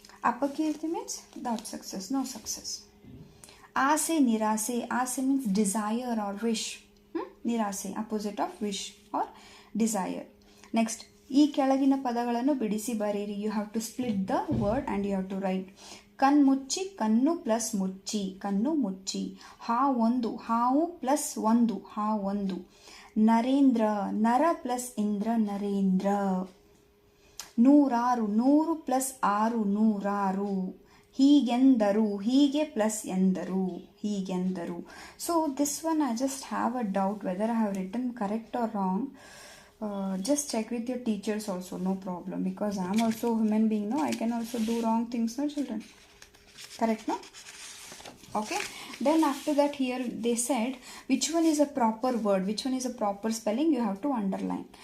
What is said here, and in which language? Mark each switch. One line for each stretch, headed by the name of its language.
English: Apakirti means without success, no success. Ase, nirase. Ase means desire or wish. Nirase, opposite of wish or desire. Next,
Kannada: ಈ ಕೆಳಗಿನ ಪದಗಳನ್ನು ಬಿಡಿಸಿ ಬರೆಯಿರಿ.
English: You have to split the word and you have to write.
Kannada: ಕಣ್ಮುಚ್ಚಿ, ಕಣ್ಣು plus ಮುಚ್ಚಿ, ಕಣ್ಣು ಮುಚ್ಚಿ. ಹಾವೊಂದು, ಹಾವು ಪ್ಲಸ್ ಒಂದು, ಹಾವೊಂದು. ನರೇಂದ್ರ, ನರ ಪ್ಲಸ್ ಇಂದ್ರ, ನರೇಂದ್ರ. ನೂರಾರು, ನೂರು ಪ್ಲಸ್ ಆರು, ನೂರಾರು. ಹೀಗೆಂದರು, ಹೀಗೆ ಪ್ಲಸ್ ಎಂದರು, ಹೀಗೆಂದರು.
English: So this one I just have a doubt whether I have written correct or wrong. Just check with your teachers also, no problem, because I am also a human being, no? I can also do wrong things, no children? Correct, no? Okay. Then after that, here they said which one is a proper word, which one is a proper spelling, you have to underline.